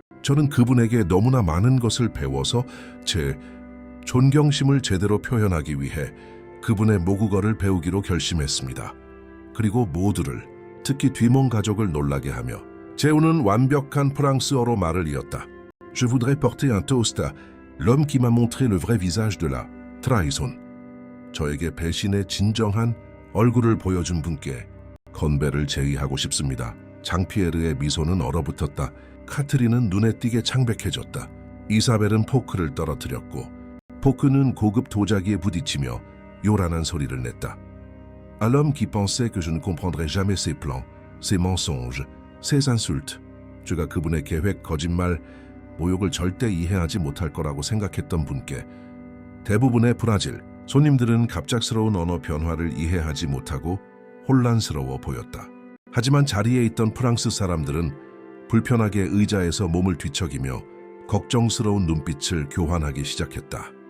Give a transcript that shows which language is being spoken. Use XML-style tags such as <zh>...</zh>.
<ko>저는 그분에게 너무나 많은 것을 배워서 제 존경심을 제대로 표현하기 위해 그분의 모국어를 배우기로 결심했습니다. 그리고 모두를, 특히 뒤몽 가족을 놀라게 하며 재훈은 완벽한 프랑스어로 말을 이었다.</ko> <fr>Je voudrais porter un toast à l'homme qui m'a montré le vrai visage de la trahison.</fr> <ko>저에게 배신의 진정한 얼굴을 보여준 분께 건배를 제의하고 싶습니다. 장피에르의 미소는 얼어붙었다. 카트린은 눈에 띄게 창백해졌다. 이사벨은 포크를 떨어뜨렸고 포크는 고급 도자기에 부딪히며 요란한 소리를 냈다.</ko> <fr>À l'homme qui pensait que je ne comprendrais jamais ses plans, ses mensonges, ses insultes.</fr> <ko>제가 그분의 계획, 거짓말, 모욕을 절대 이해하지 못할 거라고 생각했던 분께 대부분의 브라질 손님들은 갑작스러운 언어 변화를 이해하지 못하고 혼란스러워 보였다. 하지만 자리에 있던 프랑스 사람들은 불편하게 의자에서 몸을 뒤척이며 걱정스러운 눈빛을 교환하기 시작했다.</ko>